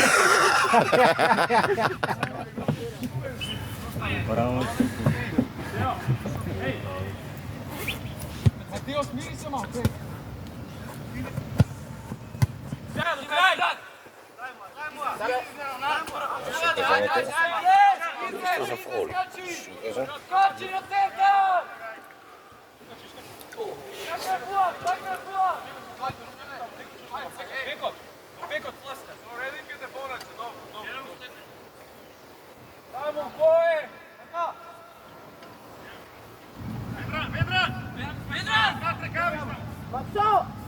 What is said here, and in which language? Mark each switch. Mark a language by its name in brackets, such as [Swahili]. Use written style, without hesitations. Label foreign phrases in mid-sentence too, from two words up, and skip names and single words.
[Bosnian] Bravo. Mateo, smiri se malo, kraj! Kraj! [Macedonian] Што за фол? [Bosnian] Skači na centar! Tako je Fuad, tako je Fuad! [Macedonian] Pekot, flaska. [Bosnian] Tamo, boje! Vedran! Makso!